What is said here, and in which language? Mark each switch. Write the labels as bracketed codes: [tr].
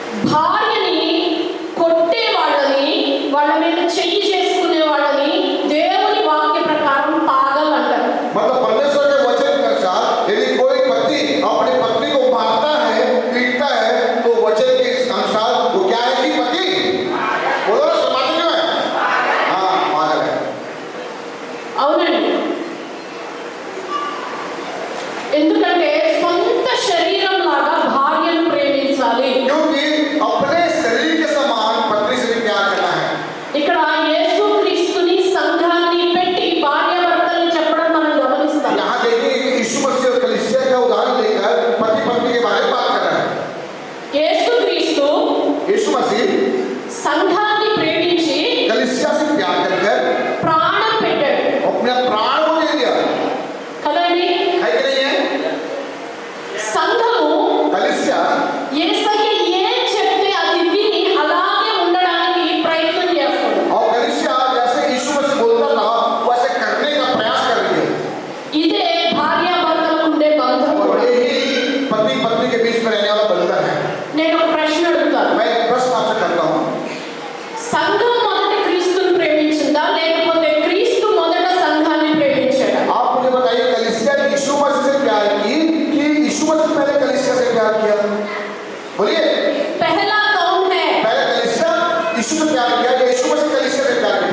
[te] భార్యని కొట్టే వాళ్ళని, వాళ్ళ మీద చెయ్యి చేసుకునే వాళ్ళని దేవుని వాక్య ప్రకారం పాగల్ అంటారు. [hi] मतलब परमेश्वर के वचन के अनुसार यदि कोई पति अपनी पत्नी को मारता है, पीटता है, तो वचन के अनुसार वो क्या है कि पति बोलो ना, समाज क्यों है? हाँ, पागल है. [te] అవునండి. ఎందుకంటే సొంత శరీరం లాగా భార్యను ప్రేమించాలి. [hi] क्योंकि अपने शरीर के समान पत्नी से भी प्यार करना है. [te] ఇక్కడ యేసుక్రీస్తుని సంఘాన్ని పెట్టి భార్యాభర్తల్ని చెప్పడం మనం గమనిస్తాం. [hi] यहाँ देखिए यीशु मसीह और कलीसिया का उदाहरण लेकर पति पत्नी के बारे में बात कर रहा है. [te] యేసుక్రీస్తు [hi] यीशु मसीह [te] సంఘాన్ని ప్రేమించి [hi] कलीसिया से प्यार कर [te] ప్రాణం పెట్టాడు. [hi] अपने प्राण को दे दिया. [te] కదండి. [hi] है कि नहीं है? [te] సంఘము [hi] कलीसिया [te] యేసయ్య ఏం చెప్తే అది విని అలాగే ఉండడానికి ప్రయత్నం చేస్తాడు. [hi] और कलीसिया जैसे यीशु मसीह बोलता था वैसे करने का प्रयास कर रही है. [te] ఇదే భార్యాభర్తలకు ఉండే బంధం [hi] और [te] కూడా. [hi] यही पति पत्नी के बीच में रहने वाला बंधन है. [te] నేను ఒక ప్రశ్న అడుగుతాను. [hi] मैं एक प्रश्न आपसे करता हूँ. [te] సంఘం మొదట క్రీస్తుని ప్రేమించిందా లేకపోతే క్రీస్తు మొదట సంఘాన్ని ప్రేమించాడా? [hi] आप मुझे बताइए, कलीसिया ने यीशु मसीह से प्यार की कि यीशु मसीह पहले कलीसिया से प्यार किया? बोलिए. पहला कौन है? पहले कलीसिया यीशु से प्यार किया या यीशु मसीह कलीसिया से प्यार किया?